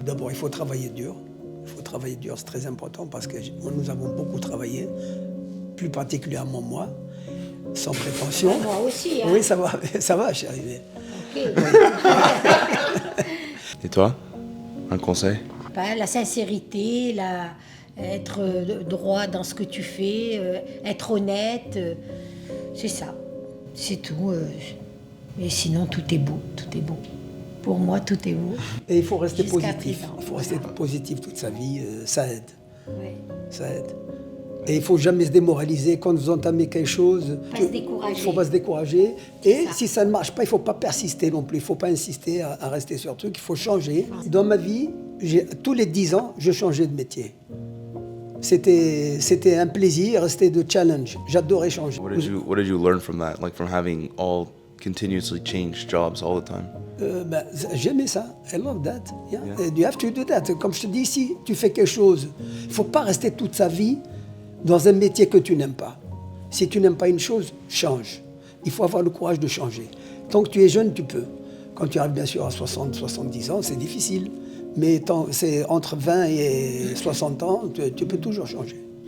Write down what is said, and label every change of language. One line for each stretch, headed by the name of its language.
French: D'abord, il faut travailler dur. Il faut travailler dur, c'est très important parce que nous avons beaucoup travaillé, plus particulièrement moi, sans prétention. Moi aussi, hein. Oui, ça va, chérie. Ok. Et toi? Un conseil? Pas la sincérité, être droit dans ce que tu fais, être honnête, c'est ça, c'est tout. Et sinon, tout est beau, tout est beau. Pour moi, tout est beau. Et il faut rester Jusqu'à positif. présent, Il faut rester positif toute sa vie, ça aide. Ouais. Ça aide. Et il ne faut jamais se démoraliser quand vous entamez quelque chose. Pas se décourager. Il ne faut pas se décourager. Et ça. si ça ne marche pas, il ne faut pas persister non plus. Il ne faut pas insister à rester sur le truc. Il faut changer. Dans ma vie, tous les 10 ans, je changeais de métier. C'était un plaisir, c'était de challenge. J'adorais changer.
English: What did you learn from that? Like from having all continuously change jobs all the time?
French: J'aimais ça.
English: I love that. Yeah. You have to do that.
French: Comme je te dis ici, tu fais quelque chose. Il ne faut pas rester toute sa vie dans un métier que tu n'aimes pas. Si tu n'aimes pas une chose, change. Il faut avoir le courage de changer. Tant que tu es jeune, tu peux. Quand tu arrives bien sûr à 60, 70 ans, c'est difficile. Mais c'est entre 20 et 60 ans, tu peux toujours changer.